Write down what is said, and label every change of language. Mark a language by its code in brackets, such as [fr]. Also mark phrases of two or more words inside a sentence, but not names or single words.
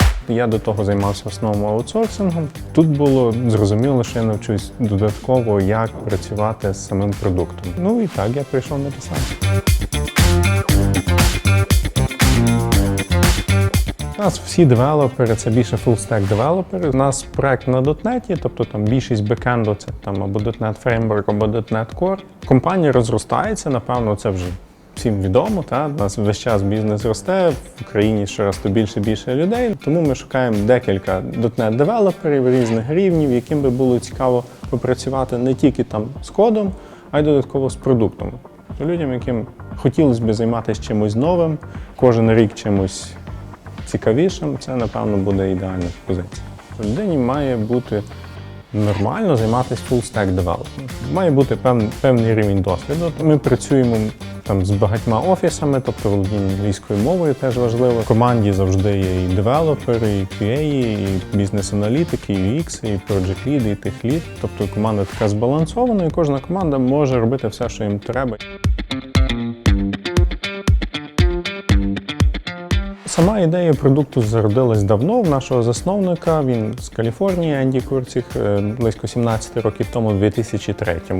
[uk] Я до того займався в основному аутсорсингом. Тут було зрозуміло, що я навчусь додатково, як працювати з самим продуктом. Ну і так я прийшов на десант. У нас всі девелопери, це більше full-stack девелопери. У нас проект на .NET, тобто там більшість бекенду це там або .NET Framework, або .NET Core. Компанія розростається, напевно, це вже всім відомо. У нас весь час бізнес росте, в Україні щораз більше і більше людей. Тому ми шукаємо декілька .NET девелоперів різних рівнів, яким би було цікаво попрацювати не тільки там з кодом, а й додатково з продуктом. Людям, яким хотілося б займатися чимось новим, кожен рік чимось цікавішим, це, напевно, буде ідеальна позиція. Людині має бути нормально займатися [en] full-stack development. [uk] Має бути певний рівень досвіду. Ми працюємо там з багатьма офісами, тобто володіння англійською мовою теж важливо. В команді завжди є і девелопери, і QA, і бізнес-аналітики, і UX, і [en] project lead, [uk] і [en] tech lead. [uk] Тобто команда така збалансована, і кожна команда може робити все, що їм треба. Сама ідея продукту зародилась давно в нашого засновника. Він з Каліфорнії, Енді Курціх, близько 17 років тому, в 2003-му.